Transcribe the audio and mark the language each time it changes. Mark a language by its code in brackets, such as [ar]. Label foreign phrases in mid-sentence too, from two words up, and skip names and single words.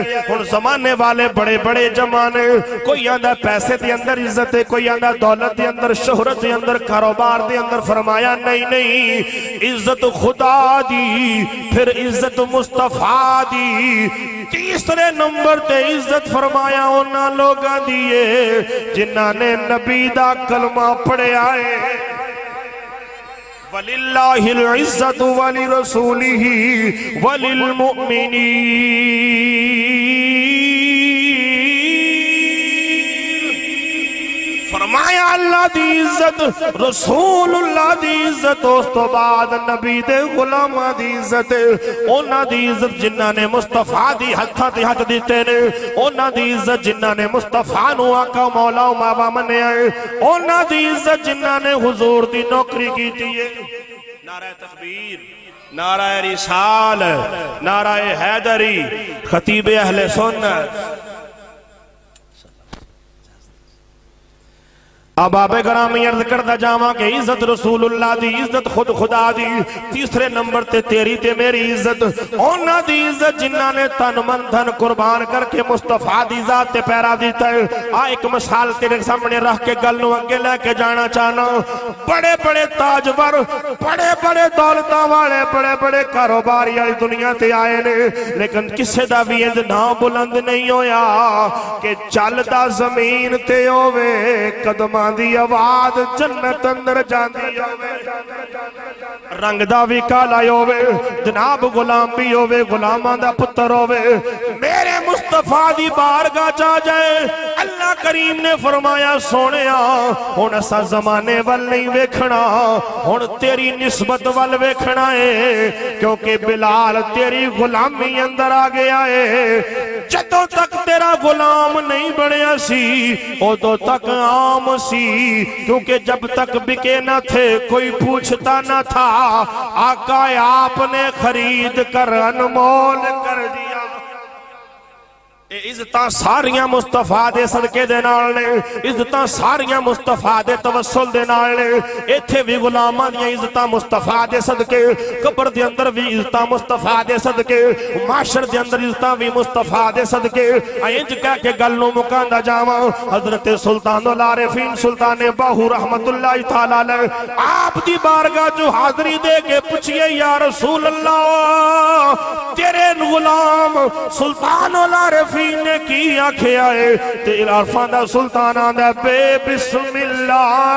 [pa] ہن زمانے والے بڑے بڑے جمانے، کوئی آندہ پیسے دی اندر عزت ہے، کوئی آندہ دولت دی اندر، شہرت دی اندر، کاروبار دی اندر، فرمایا نہیں نہیں، عزت خدا دی پھر عزت مصطفیٰ دی، تیسرے نمبر تے عزت فرمایا انہاں لوگاں دیئے جنہاں نے نبی دا کلمہ پڑھے آئے۔ [ar] وَلِلَّهِ الْعِزَّةُ وَلِرَسُولِهِ وَلِلْمُؤْمِنِينَ، [pa] فرمایا اللہ دی عزت، رسول اللہ دی عزت، اس تو بعد نبی دے غلامہ دی عزت، اونا دی عزت جنہاں نے مصطفیٰ دی ہتھا تے ہتھ دیتے نے، اونا دی عزت جنہاں نے مصطفیٰ نو آقا مولا و مابا منے آئے، اونا دی عزت جنہاں نے حضور دی نوکری کی تیئے۔ [ur] نعرہ تکبیر، نعرہ رسال، نعرہ حیدری، خطیب اہل سنت۔ [pa] اب آپ گرامی عرض کردہ جاواں کہ عزت رسول اللہ دی، عزت خود خدا دی، تیسرے نمبر تے تیری تے میری عزت، اونا دی عزت جنہاں نے تن من دھن قربان کر کے مصطفیٰ دی ذات تے پیرا دیتا ہے۔ ایک مثال تیرے سامنے رکھ کے گل نو اگے لے کے جانا چاہنا، بڑے بڑے تاجور، بڑے بڑے دولتاں والے، بڑے بڑے کاروباری والی دنیا تے آئے نے، لیکن کسے دا بھی اند نام بلند نہیں ہویا کہ چلدا زمین تے ہووے قدماں دی آواز جنت اندر جاندی ہووے، رنگ دا بھی کالا ہووے، جناب غلام بھی ہووے، غلاماں دا پتر ہووے، میرے مصطفیٰ دی بارگاہ چاہ جائے۔ اللہ کریم نے فرمایا سونیا ہن اسا زمانے وال نہیں ویکھنا، ہن تیری نسبت وال ویکھنا ہے، کیونکہ بلال تیری غلامی اندر آ گیا ہے۔ جدوں تک تیرا غلام نہیں بڑھیا سی ادوں تک عام سی، [ur] کیونکہ جب تک بکے نہ تھے کوئی پوچھتا نہ تھا، آقا آپ نے خرید کر انمول کر دیا۔ [pa] عزتاں ساریاں مصطفیٰ دے صدقے دے نال نے، عزتاں ساریاں مصطفیٰ دے توسل دے نال نے، ایتھے بھی غلاماں دیاں عزتاں مصطفیٰ دے صدقے، قبر دے اندر بھی عزتاں مصطفیٰ دے صدقے، معاشر دے اندر عزتاں بھی مصطفیٰ دے صدقے۔ اینج کہہ کے گل نو مکاندا جاواں، حضرت سلطان العارفین سلطان باہو رحمت اللہ تعالیٰ علیہ آپ دی بارگاہ جو حاضری دے کے پوچھئے یا رسول اللہ تیرے غلام سلطان العارفین نے کی آنکھیں آئے تے عرفان دا سلطان آندہ بے بسم اللہ